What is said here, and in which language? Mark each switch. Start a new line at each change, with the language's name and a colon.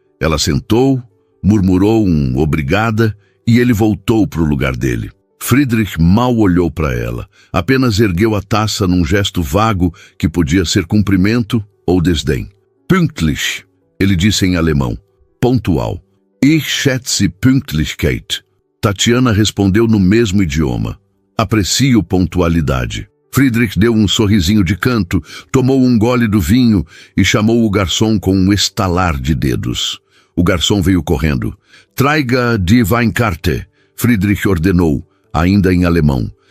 Portuguese: Ela sentou, murmurou um obrigada e ele voltou para o lugar dele. Friedrich mal olhou para ela, apenas ergueu a taça num gesto vago que podia ser cumprimento ou desdém.
German: Pünktlich,
Portuguese: ele disse em alemão, pontual.
German: Ich schätze Pünktlichkeit.
Portuguese: Tatiana respondeu no mesmo idioma. Aprecio pontualidade. Friedrich deu um sorrisinho de canto, tomou um gole do vinho e chamou o garçom com um estalar de dedos. O garçom veio correndo.
German: Traiga die Weinkarte,
Portuguese: Friedrich ordenou, ainda em alemão.